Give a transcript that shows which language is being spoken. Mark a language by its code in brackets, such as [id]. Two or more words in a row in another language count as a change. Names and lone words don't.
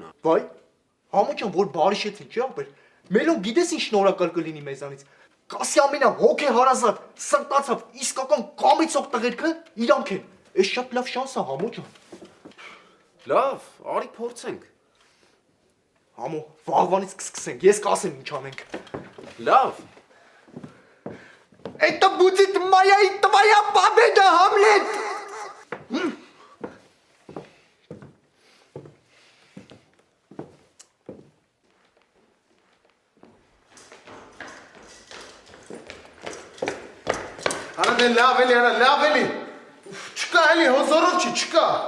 [hy] Վայ, Համո ջան, որ բարիշեցին, չի ապեր։ Մելոն գիտես ինչ շնորհակալ կլինի մեզանից։ Կասի ամենա հոգեհարազատ, սրտացավ, իսկական կամեցող տղերքը իրանք են։ Էս շատ լավ շանս է, Համո ջան։ Լավ, արի փորձենք։ Համո, վաղվանից կսկսենք, ես կասեմ ինչ անենք։ Լավ։ [ru] Это будет моя и твоя победа, Хамлет! [hy] Արա դե լավ էլի, արա լավ էլի։ Չկա էլի, հոզորով չի, չկա։